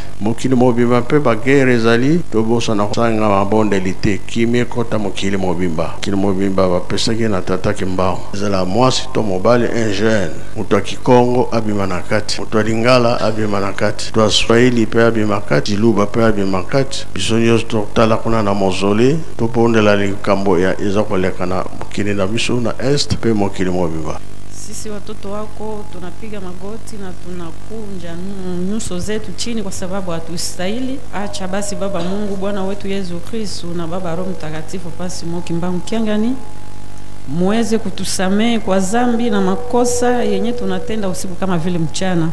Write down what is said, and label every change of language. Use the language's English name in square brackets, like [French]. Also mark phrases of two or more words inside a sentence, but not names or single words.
[Lingala] mokili mobimba pe ba guerre ezali tobosa na sanga mabondeli te kimia kota mokili mobimba bapesaki na tata kimbao ezala mwasi to mobali [French] un jeune [Lingala] mutu ya Kikongo abima na kati mutu ya Lingala abima na kati mutu ya Swahili pe abima kati Luba pe abima kati biso nyonso totala kuna na mozole topondela likambo ya eza koleka na mokili na biso na Est pe mokili mobimba. [Swahili] Sisi watoto wako tunapiga magoti na tunakunja nyuso zetu chini kwa sababu hatustahili. Acha basi Baba Mungu Bwana wetu Yesu Kristo na Baba Roho Mtakatifu pasi mokimbangu kiangani muweze kutusamehe kwa dhambi na makosa yenye tunatenda usiku kama vile mchana.